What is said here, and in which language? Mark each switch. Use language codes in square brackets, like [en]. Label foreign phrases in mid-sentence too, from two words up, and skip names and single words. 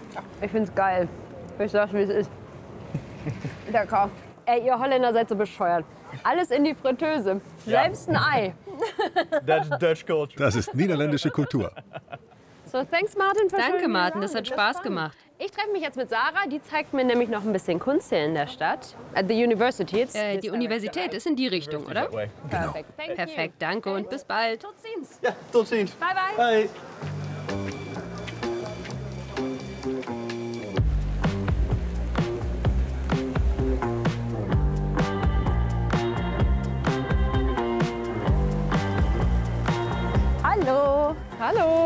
[de] Ich find's geil. Ich sag's, wie es ist. Lecker. Ey, ihr Holländer seid so bescheuert. Alles in die Fritteuse. Selbst ein Ei. Das ist niederländische Kultur. [en] So, thanks Martin. [de] Danke Martin, das hat Spaß gemacht. Ich treffe mich jetzt mit Sarah, die zeigt mir nämlich noch ein bisschen Kunst hier in der Stadt. [en] At the University. [de] Die Universität ist in die Richtung, oder? Perfekt. [en] Thank you. [de] Perfekt, danke und bis bald. [nl] Tot ziens. Ja, tot ziens. [en] Bye bye. Bye. [de] Hallo. Hallo.